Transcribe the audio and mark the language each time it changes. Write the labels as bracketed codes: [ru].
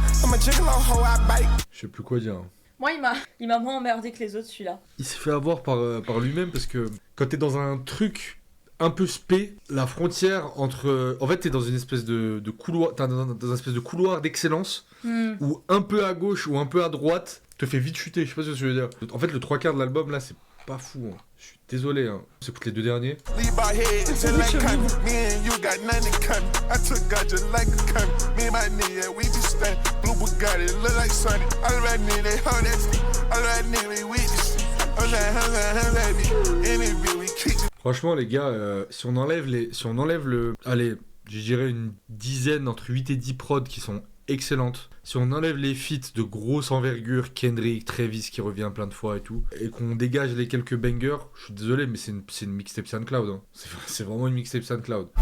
[en] I'm a gigolo hoe, I bite. [fr] Je sais plus quoi dire. Moi, il m'a moins emmerdé que les autres, celui-là. Il s'est fait avoir par lui-même parce que quand t'es dans un truc un peu spé, la frontière entre... En fait, t'es dans une espèce de couloir, t'es dans un espèce de couloir d'excellence où un peu à gauche ou un peu à droite te fait vite chuter. Je sais pas ce que je veux dire. En fait, le 3/4 de l'album, là, c'est pas fou. Hein. Je suis désolé. Hein. On s'écoute les deux derniers. [en] Leave my head just like cunt. Me and you got nothing in common. I took God just like a cunt. Me and my nigga, we be stunned. Blue Bugatti, look like Sonny. All right, nigga, they hold that stick. All right, nigga, we with this shit. I'm like, any bitch, we kick it. [fr] Franchement, les gars, si on enlève le... Allez, je dirais une dizaine, entre 8 et 10 prods qui sont excellentes. Si on enlève les feats de grosse envergure, Kendrick, Travis qui revient plein de fois et tout, et qu'on dégage les quelques bangers, je suis désolé, mais c'est une mixtape SoundCloud. Hein. C'est vraiment une mixtape SoundCloud.